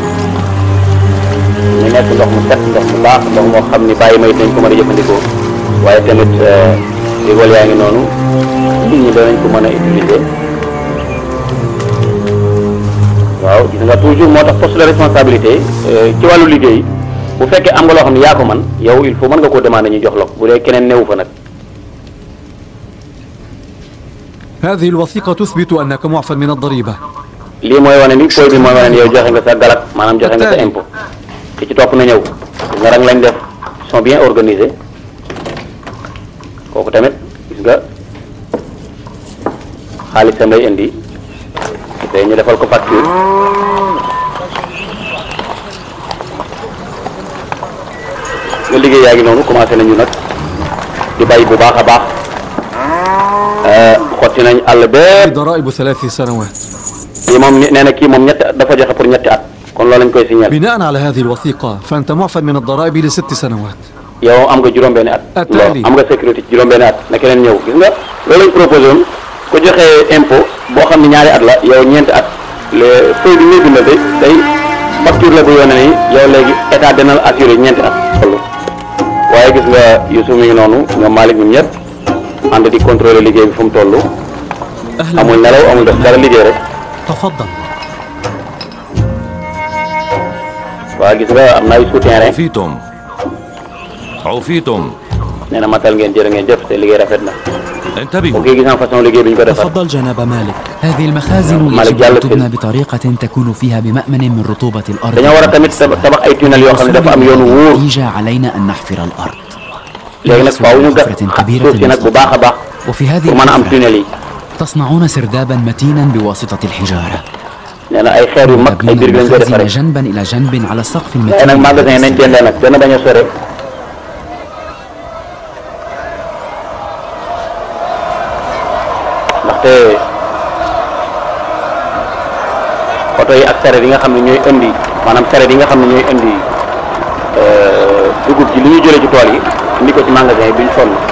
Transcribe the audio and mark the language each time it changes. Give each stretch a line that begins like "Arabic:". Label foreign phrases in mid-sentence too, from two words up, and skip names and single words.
Wolof: ñu nekk ndox mu set ndox mu baax ndox moo xam ni bàyyi may dañ ko mën a jëfandikoo waaye tamit rigol yaa ngi noonu nit ñi danañ ko mën a utiliser waaw gis nga toujours moo tax
French: poste de responsabilité
Wolof: ci wàllu liggéey bu fekkee am nga loo xam ne yaa ko man yow
French: il faut
Wolof: mën nga koo demander ñu jox la ko bu dee keneen newu fa nag.
Arabic: هذه الوثيقة تثبت أنك معفى من الضريبة.
Wolof: lii mooy wane ni fooy bi mooy wane ni yow joxe nga sa galak maanaam joxe nga sa impôt ki ci topp na ñëw gis nga rang lañ def
French: sont bien organisés
Wolof: kooku tamit gis nga xaalisam lay indi tey ñu defal ko facture nga liggéey yaa ngi noonu commencé nañu nag di bay bu baax a baax xotti nañ àll bépp
Arabic: ضرائب 3 سنوات.
Wolof: kii moom nee na kii moom ñetti at dafa joxe pour ñetti at kon loolu lañ koy signal.
Arabic: بناء على هذه الوثيقة فأنت معفى من الضرائب ل6 سنوات.
Wolof: yow am nga juróom-benni at. loolu am nga sécurité ci juróom-benni at na keneen ñëw gis nga loolu lañ proposé woon ko joxe impôt boo xam ne ñaari at la yow ñeenti at
French: les feuilles
Wolof: bi ñuy bindal day facture la bu yónnee ni yow léegi état dina la assuré ñeenti at. waaye gis nga Youssouf mi ngi noonu ñoom Malick ñun ñëpp ànd di contrôler liggéey bi fu mu toll amul nelaw amul def dara liggéey rek.
Arabic: تفضل.
Wolof: waaw gis nga am na ay souterrain.
Arabic: عوفيتم.
Wolof: nee na matal ngeen jërë ngeen jëf te liggéey rafet na.
Arabic: انتبهوا.
Wolof: ok gis naa façon liggéey bi ñu ko defar.
Arabic: تفضل جناب مالك. هذه المخازن يجب أن تبنى بطريقة تكون فيها بمأمن من رطوبة الأرض.
Wolof: dañoo war a tamit tabax ay tunnel yoo xam ne dafa am yoonu wóor.
Arabic: يجي علينا أن نحفر الأرض.
Wolof: léegi nag faaw ñu gas suuf si nag bu baax a baax.
Arabic: وفي هذه
Wolof: pour mën a am tunnel yi.
Arabic: تصنعون سردابا متينا بواسطة الحجارة.
Wolof: nee na ay xeer yu mag ay biir lañ koy defaree.
Arabic: جنبا إلى جنب على السقف المتين.
Wolof: waaye nag magasin nañ jëndee nag dana bañ a sore. ndaxte oto yi ak sareet yi nga xam ne ñooy indi maanaam sareet yi nga xam ne ñooy indi dugub ji li ñuy jëlee ci tool yi indi ko ci magasin yi duñ sonn